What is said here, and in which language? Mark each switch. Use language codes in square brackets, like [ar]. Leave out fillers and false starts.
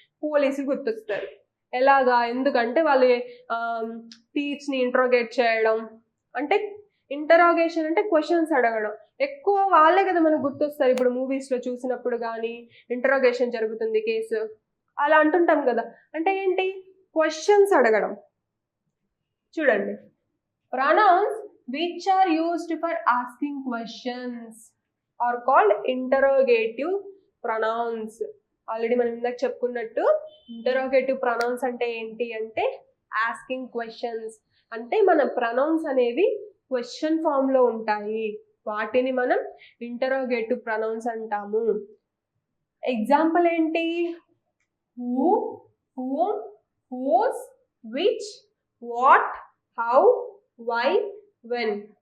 [te] పోలీసులు గుర్తొస్తారు. ఎలాగా? ఎందుకంటే వాళ్ళు థీవ్స్ని ఇంటరోగేట్ చేయడం అంటే ఇంటరోగేషన్ అంటే క్వశ్చన్స్ అడగడం. ఎక్కువ వాళ్ళే కదా మనకు గుర్తొస్తారు. ఇప్పుడు మూవీస్లో చూసినప్పుడు కానీ ఇంటరోగేషన్ జరుగుతుంది కేసు అలా అంటుంటాం కదా, అంటే ఏంటి? క్వశ్చన్స్ అడగడం. చూడండి, pronounce [en] which are used for asking questions are called interrogative pronouns. [te] Already మనం ఇందాక చెప్పుకున్నట్టు ఇంటరోగేటివ్ ప్రొనౌన్స్ అంటే ఏంటి అంటే ఆస్కింగ్ క్వశ్చన్స్. అంటే మన ప్రొనౌన్స్ అనేవి క్వశ్చన్ ఫామ్ లో ఉంటాయి, వాటిని మనం ఇంటరోగేటివ్ ప్రొనౌన్స్ అంటాము. ఎగ్జాంపుల్ ఏంటి? Who, whom, who's, which, what, how, why, when.